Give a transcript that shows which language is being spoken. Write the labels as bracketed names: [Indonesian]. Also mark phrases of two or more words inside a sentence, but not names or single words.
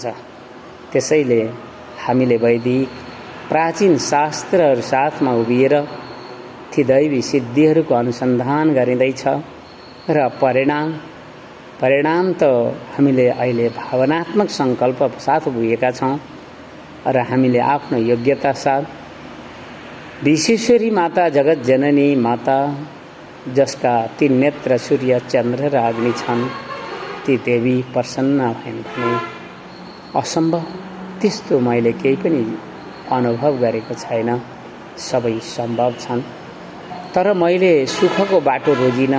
[Nepali] त्यसैले हामीले वैदिक प्राचीन शास्त्रहरू साथमा उभिएर ती दैवी सिद्धिहरूको अनुसन्धान गरिँदैछ र परिणाम त हामीले अहिले भावनात्मक सङ्कल्प साथ पुगेका छौँ र हामीले आफ्नो योग्यता साथ विश्वेश्वरी माता, जगत जननी माता, जसका 3 नेत्र सूर्य, चन्द्र र अग्नि छन्, ती देवी प्रसन्न भइन् भने असम्भव त्यस्तो मैले केही पनि अनुभव गरेको छैन। सबै सम्भव छन्। तर मैले सुखको बाटो रोजिनँ।